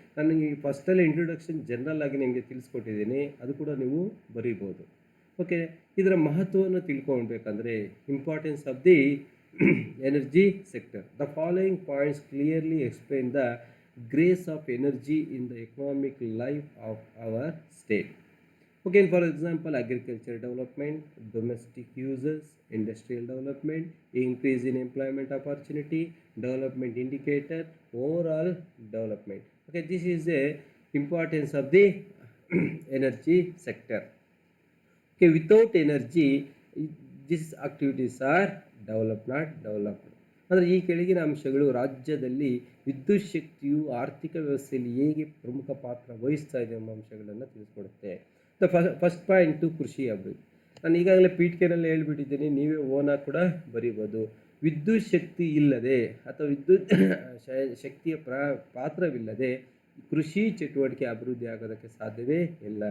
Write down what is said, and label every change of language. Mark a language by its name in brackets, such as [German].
[Kannada] ನಾನು ಈ ಫಸ್ಟಲ್ಲಿ introduction general ಆಗಿ ನಿಮಗೆ ತಿಳಿಸ್ಕೊಟ್ಟಿದ್ದೀನಿ, ಅದು ಕೂಡ ನೀವು ಬರೀಬೋದು. ಓಕೆ, ಇದರ ಮಹತ್ವವನ್ನು ತಿಳ್ಕೊಳ್ಬೇಕಂದ್ರೆ [English] Importance of the energy sector. The following points clearly explain the grace of energy in the economic life of our state. Okay, for example, agriculture development, domestic uses, industrial development, increase in employment opportunity, development indicator, overall development. Okay, this is the importance of the energy sector. Okay, without energy, these activities are not developed. [Kannada] ಅಂದರೆ ಈ ಕೆಳಗಿನ ಅಂಶಗಳು ರಾಜ್ಯದಲ್ಲಿ ವಿದ್ಯುತ್ ಶಕ್ತಿಯು ಆರ್ಥಿಕ ವ್ಯವಸ್ಥೆಯಲ್ಲಿ ಹೇಗೆ ಪ್ರಮುಖ ಪಾತ್ರ ವಹಿಸ್ತಾ ಇದೆ ಎಂಬ ಅಂಶಗಳನ್ನು ತಿಳಿಸ್ಕೊಡುತ್ತೆ. ಫಸ್ಟ್ ಪಾಯಿಂಟು ಕೃಷಿ ಅಭಿವೃದ್ಧಿ. ನಾನು ಈಗಾಗಲೇ ಪೀಠಿಕೆನಲ್ಲಿ ಹೇಳ್ಬಿಟ್ಟಿದ್ದೀನಿ, ನೀವೇ ಓನಾಗಿ ಕೂಡ ಬರೀಬೋದು. ವಿದ್ಯುತ್ ಶಕ್ತಿ ಇಲ್ಲದೆ ಅಥವಾ ವಿದ್ಯುತ್ ಶಕ್ತಿಯ ಪಾತ್ರವಿಲ್ಲದೆ ಕೃಷಿ ಚಟುವಟಿಕೆ ಅಭಿವೃದ್ಧಿ ಆಗೋದಕ್ಕೆ ಸಾಧ್ಯವೇ ಇಲ್ಲ.